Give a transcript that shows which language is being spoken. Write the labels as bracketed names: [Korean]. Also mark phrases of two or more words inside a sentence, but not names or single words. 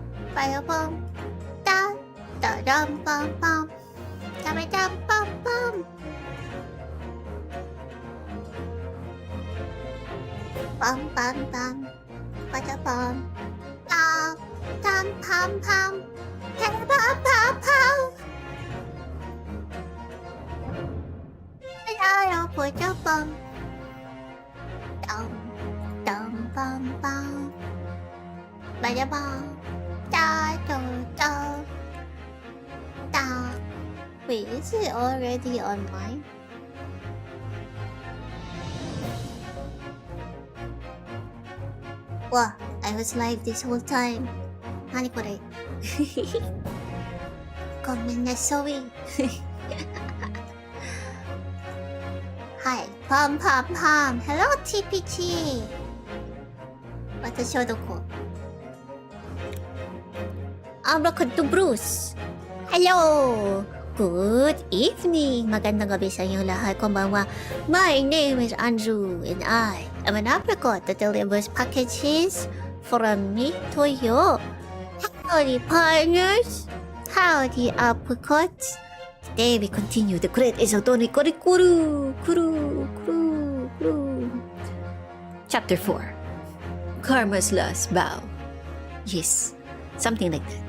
[English] Ba-da-bum. Da. Da-dum-bum-bum. Da-ba-dum-bum-bum. Bum-bum-bum. Ba-da-bum. Da. Dum-pum-pum. Da-ba-pum-pum. Da-da-da-ba-da-bum. Dum. Dum-bum-bum. Ba-da-bum. Da-da-da. Da. Wait, is it already online? Wow, I was live this whole time. [Japanese] 何これごめんなさいはい、パンパンパン Hello TPT 私はどこ [Filipino] アブラカドブルース [English] Hello Good evening [Filipino] Magandang gabi sa inyo [English] lahat Konbanwa My name is Anzu and I am an apricot that delivers packages from me to you Howdy partners Howdy apricots Today we continue the Great Ace Attorney Chronicles Chapter 4 Karma's Last Bow Yes, something like that.